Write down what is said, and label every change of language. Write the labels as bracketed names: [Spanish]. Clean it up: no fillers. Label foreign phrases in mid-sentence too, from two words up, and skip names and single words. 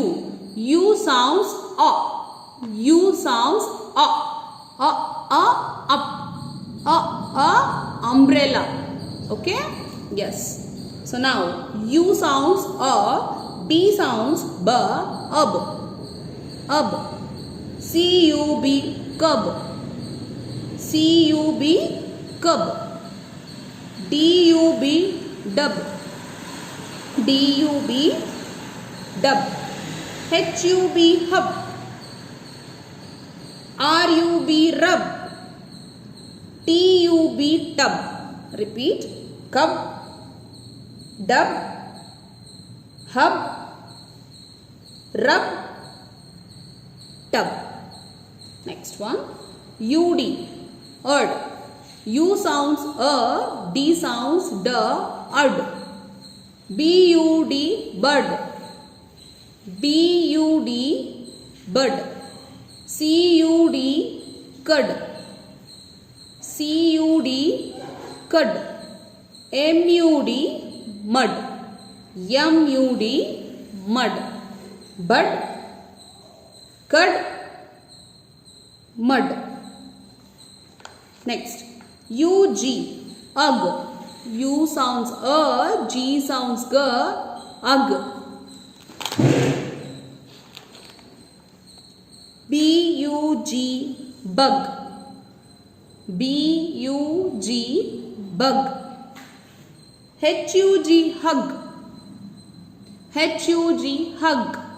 [English] U sounds A. U sounds A. Up. Umbrella. Okay? Yes. So now U sounds A, B sounds B, Ub. C-U-B, cub. C-U-B, cub. D-U-B, dub. D-U-B, dub. H-U-B, hub. R-U-B, rub. T-U-B, tub. Repeat. Cub, dub, hub, rub, tub. Next one. U-D, urd. U sounds D sounds D, urd. B-U-D, bud. B-U-D, bud. C-U-D, cud. C-U-D, cud. M-U-D, mud. M-U-D, mud. Bud, cud, mud. Next, U-G, ug. U sounds G sounds G, ug. B-U-G, bug. B-U-G, bug. H-U-G, hug. H-U-G, hug.